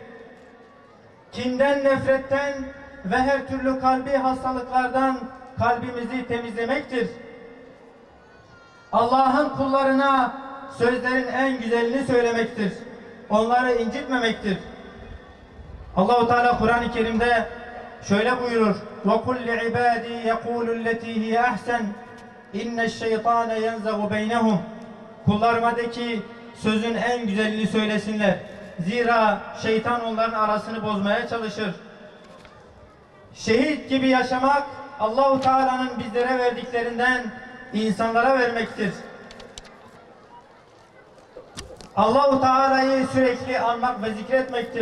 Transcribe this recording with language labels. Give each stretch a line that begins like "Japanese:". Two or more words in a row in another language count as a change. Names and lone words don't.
Turkish: Kinden, nefretten ve her türlü kalbi hastalıklardan kalbimizi temizlemektir. Allah'ın kullarına sözlerin en güzelini söylemektir. Onları incitmemektir. Allah-u Teala Kur'an-ı Kerim'de şöyle buyurur:
Arabic: وَقُلْ لِعِبَادِي يَقُولُ الَّتِي هِيَ أَحْسَنُ اِنَّ الشَّيْطَانَ يَنْزَغُ بَيْنَهُمْ
Turkish: Kullarıma de ki sözün en güzelini söylesinler. Zira şeytan onların arasını bozmaya çalışır. Şehit gibi yaşamak Allah-u Teala'nın bizlere verdiklerinden insanlara vermektir. Allah-u Teala'yı sürekli anmak ve zikretmektir.